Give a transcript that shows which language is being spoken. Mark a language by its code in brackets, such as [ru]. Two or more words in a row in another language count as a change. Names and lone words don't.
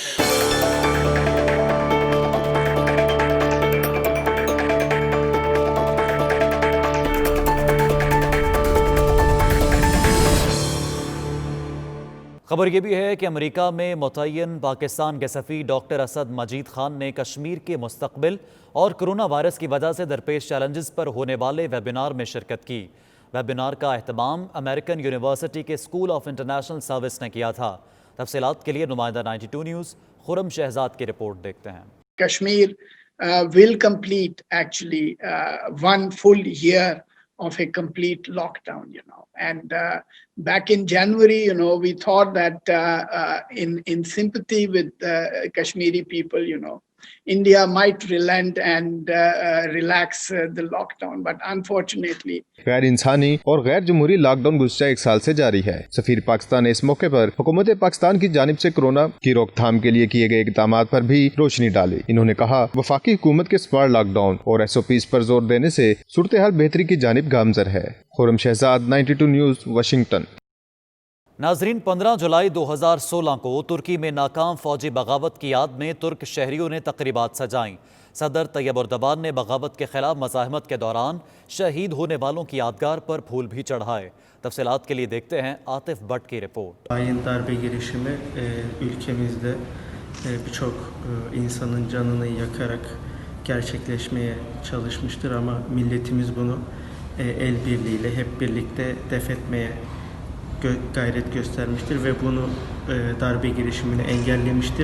[ur] خبر یہ بھی ہے کہ امریکہ میں متعین پاکستان کے سفیر ڈاکٹر اسد مجید خان نے کشمیر کے مستقبل اور [en] corona virus [ur] کی وجہ سے درپیش چیلنجز پر ہونے والے ویبینار میں شرکت کی. ویبینار کا اہتمام امریکن یونیورسٹی کے اسکول آف انٹرنیشنل سروس نے کیا تھا. تفصیلات کے لیے نمائندہ 92 نیوز خرم شہزاد کی رپورٹ دیکھتے ہیں. [en] कश्मीर will complete actually 1 full year of a complete lockdown, and back in January, we thought that in sympathy with Kashmiri people, India might relent and relax the lockdown, but unfortunately [ur] غیر انسانی اور غیر جمہوری لاک ڈاؤن گزشتہ 1 سال سے جاری ہے۔ سفیر پاکستان نے اس موقع پر حکومت پاکستان کی جانب سے کورونا کی روک تھام کے لیے کیے گئے اقدامات پر بھی روشنی ڈالی۔ انہوں نے کہا وفاقی حکومت کے [en] smart lockdown [ur] اور SOPs پر زور دینے سے صورتحال بہتری کی جانب گامزن ہے۔ خرم شہزاد 92 نیوز واشنگٹن۔ ناظرین، 15 جولائی 2016 کو ترکی میں ناکام فوجی بغاوت کی یاد میں ترک شہریوں نے تقریبات سجائیں۔ صدر طیب اردوغان نے بغاوت کے خلاف مزاحمت کے دوران شہید ہونے والوں کی یادگار پر پھول بھی چڑھائے۔ تفصیلات کے لیے دیکھتے ہیں عاطف بٹ کی رپورٹ۔ [tr] Hain darbe girişimi ülkemizde birçok insanın canını yakarak gerçekleşmeye çalışmıştır ama milletimiz bunu el birliğiyle hep birlikte def etmeye gayret göstermiştir ve bunu darbe girişimini engellemiştir.